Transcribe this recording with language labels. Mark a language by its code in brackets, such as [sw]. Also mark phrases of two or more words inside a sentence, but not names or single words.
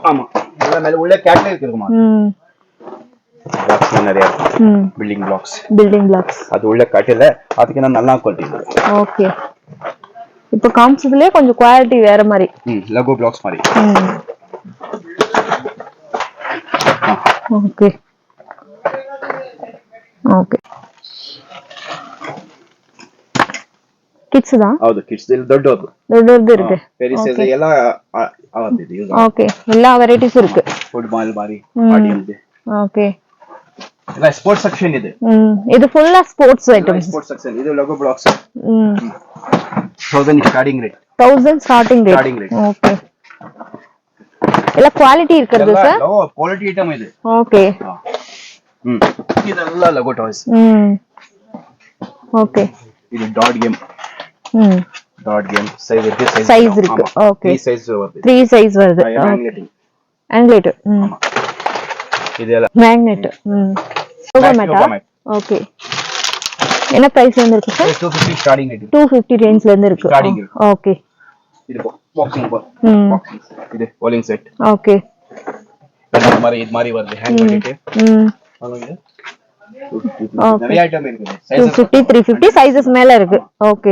[ta] ஆமா. எல்லாம் மேல உள்ள கேட்லாக் இருக்குமா? பாக்ஸ் நிறைய [en] building blocks. [ta] அது உள்ள கட்டல அதுக்கு நல்லா குவாலிட்டி. ஓகே. இப்போ காம்ஸ்லயே கொஞ்சம் குவாலிட்டி வேற மாதிரி. [en] Lego blocks [ta] மாதிரி. ஓகே. ஓகே. [kn] ಕಿಡ್ಸ್ ದಾ? ಹೌದು, ಕಿಡ್ಸ್ ಇಲ್ಲಿ ದೊಡ್ಡದು [ta] ಇருக்கு. பெரிய சைஸ் எல்லாம் ஆவறது யூஸ். ஓகே. எல்லா வெரைட்டிஸ் இருக்கு. ஃபுட்பால் மாதிரி ஆடியன்ஸ். ஓகே. [kn] ಎಲ್ಲ [en] sports section [kn] ಇದೆ. [en] ಇದು full sports items. sports section ಇದು logo blocks. 1000 starting rate. [kn] 1000 [en] starting rate. okay. [kn] ಎಲ್ಲ ಕ್ವಾಲಿಟಿ ಇರ್ತದೆ ಸರ್? ಓ, [en] quality item [kn] ಇದೆ. ಓಕೆ. ಇದೆಲ್ಲ [en] logo toys. [kn] ಓಕೆ. [en] ಇದು dot game. dot game size [ta] இருக்கு. ஓகே. 3 சைஸ் வருது. 3 சைஸ் வருது. ஆங்கிலேட். [kn] ಇದೆಲ್ಲ [en] magnet. logo mat. [kn] ಓಕೆ. [ta] என்ன பிரைஸ்ல இருந்து இருக்கு சார்? 250 [en] starting rate. [ta] 250 ரேஞ்ச்ல இருந்து இருக்கு. Starting இருக்கு. ஓகே. இது பாக்ஸிங் இது [en] bowling set. [ta] ஓகே. இது மாதிரி வருது ஹேண்ட் பண்ணிட்டு. பாருங்க. நிறைய ஐட்டம் இருக்கு. 250 350 சைஸஸ் மேல இருக்கு. ஓகே.